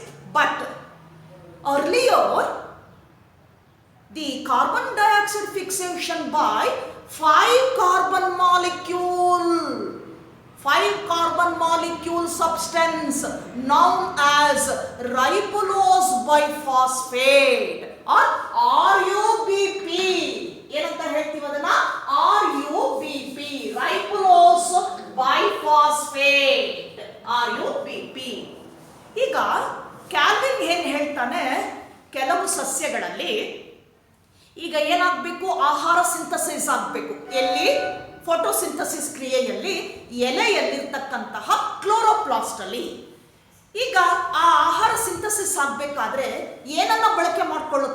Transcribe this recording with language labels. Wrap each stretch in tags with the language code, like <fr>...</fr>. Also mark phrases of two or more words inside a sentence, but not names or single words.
<en>But earlier, the carbon dioxide fixation by 5 carbon molecule substance known as ribulose biphosphate or RUBP.</en> <kn>ಏನಂತ ಹೇಳ್ತೀವಿ ಅದನ್ನ?</kn> <en>RUBP, ribulose biphosphate, RUBP.</en> <kn>ಈಗ ಕ್ಯಾಲ್ವಿನ್ ಏನ್ ಹೇಳ್ತಾನೆ, ಕೆಲವು ಸಸ್ಯಗಳಲ್ಲಿ ಈಗ ಏನಾಗಬೇಕು, ಆಹಾರ ಸಿಂಥಸಿಸ್ ಆಗಬೇಕು. ಎಲ್ಲಿ? ಫೋಟೋಸಿಂಥಸಿಸ್ ಕ್ರಿಯೆಯಲ್ಲಿ ಎಲೆಯಲ್ಲಿರ್ತಕ್ಕಂತಹ ಕ್ಲೋರೋಪ್ಲಾಸ್ಟ್ ಅಲ್ಲಿ. ಈಗ ಆ ಆಹಾರ ಸಿಂಥಸಿಸ್ ಆಗಬೇಕಾದ್ರೆ ಏನನ್ನ ಬಳಕೆ ಮಾಡಿಕೊಳ್ಳುತ್ತೆ?</kn>